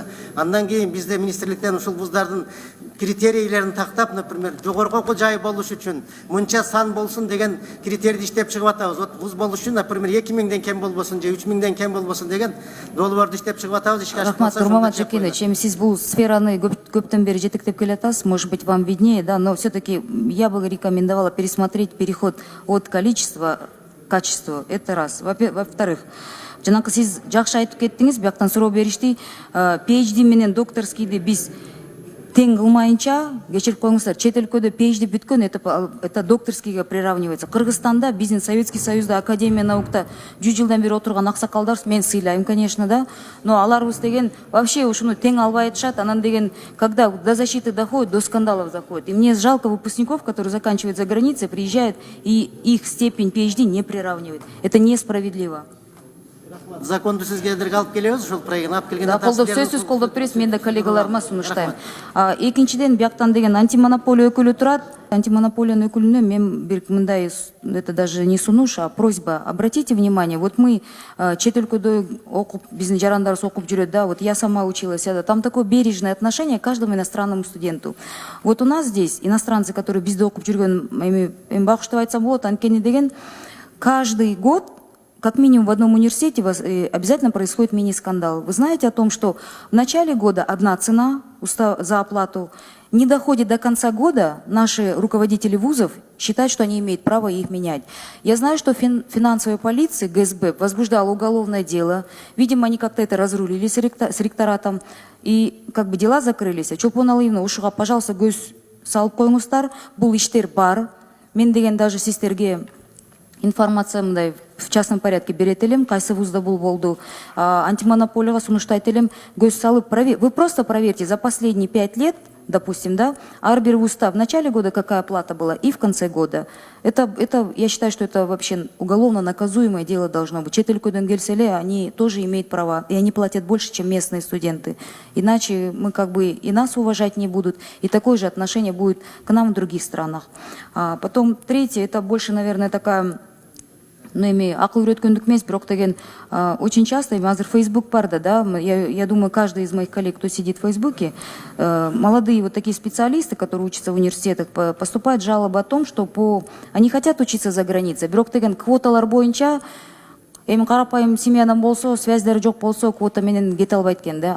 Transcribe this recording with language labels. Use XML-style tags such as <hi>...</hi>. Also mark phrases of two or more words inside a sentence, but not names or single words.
<ky>Андан кийин бизде министрликтен ушул вуздардын критерийлерин тактап, например, жогорку окуу жайы болуш үчүн мынча сан болсун деген критерийди иштеп чыгып атабыз. Вот вуз болуш үчүн, например, 2 миңден кем болбосун же 3 миңден кем болбосун деген долбоорду иштеп чыгып атабыз. Рахмат, Нурмамат Жакенович, сиз бул сфераны көптөн бери жетектеп келатасыз,</ky> <ru>может быть, вам виднее, да, но все-таки я бы рекомендовала пересмотреть переход от количества к качеству. Это раз. Во-вторых,</ru> <ky>жанакы сиз жакшы айтып кеттиңиз, бияктан суроо беришти, PhD менен докторскийди биз тең кылмайынча, кечирип коюңуздар, чет өлкөдө PhD бүткөн,</ky> <ru>это докторскийге приравнивается.</ru> <ky>Кыргызстанда, биздин Советский Союзда, Академия наукта 100 жылдан бери отурган аксакалдар, мен сыйлайм,</ky> <ru>конечно, да, но</ru> <ky>аларыбыз деген вообще ушуну тең албай айтышат, анан деген,</ky> <ru>когда до защиты доходит, до скандалов заходит. И мне жалко выпускников, которые заканчивают за границей, приезжают, и их степень PhD не приравнивает. Это несправедливо.</ru> <ky>Законду сизге алып келебиз, ошол проектин алып келген сөзсүз колдоп бересиз, мен да коллегаларыма сунуштайм. Экинчиден, бияктан деген антимонополия өкүлү турат. Антимонополиянын өкүлүнө мен бир мындай,</ky> <ru>это даже не сунуш, а просьба. Обратите внимание, вот мы</ru> <ky>чет өлкөдө окуп, биздин жарандарыбыз окуп жүрөт, да,</ky> <ru>вот я сама училась, там такое бережное отношение к каждому иностранному студенту. Вот у нас здесь иностранцы, которые</ru> <ky>бизде окуп жүргөн, эми багыштап айтсам болот, анткени деген</ky> <ru>каждый год как минимум в одном университете обязательно происходит мини-скандал. Вы знаете о том, что в начале года одна цена за оплату, не доходит до конца года, наши руководители вузов считают, что они имеют право их менять. Я знаю, что финансовая полиция, ГСБ, возбуждала уголовное дело. Видимо, они как-то это разрулили с ректоратом. И как бы дела закрылись.</ru> <ky>А Чолпон Алиевна, ушуга, пожалуйста, көз салып коюңуздар, бул иштер бар. Мен деген даже сиздерге информация мындай</ky> <ru>в частном порядке</ru> <ky>берет элем, кайсы вузда бул болду, антимонополияга сунуштайт элем, көз салып,</ky> <ru>вы просто проверьте, за последние 5 лет допустим, да, Арбер устав в начале года какая плата была и в конце года. Я считаю, что это вообще уголовно наказуемое дело должно быть.</ru> <ky>Четелькуден Гельселе,</ky> <ru>они тоже имеют права, и они платят больше, чем местные студенты. Иначе мы как бы и нас уважать не будут, и такое же отношение будет к нам в других странах. Потом третье, это больше, наверное, такая... Ну,</ru> <ky>эми акыл үйреткендік емес, бирок деген</ky> <ru>очень часто,</ru> <ky>азыр Facebook бар да,</ky> <ru>я думаю, каждый из моих коллег, кто сидит в Фейсбуке, молодые вот такие специалисты, которые учатся в университетах, поступают жалобы о том, что они хотят учиться за границей,</ru> <ky>бирок деген квоталар боюнча, эми карапайым семьядан болсо, связьдары жок болсо, квота менен кете албайт экен да.</ky>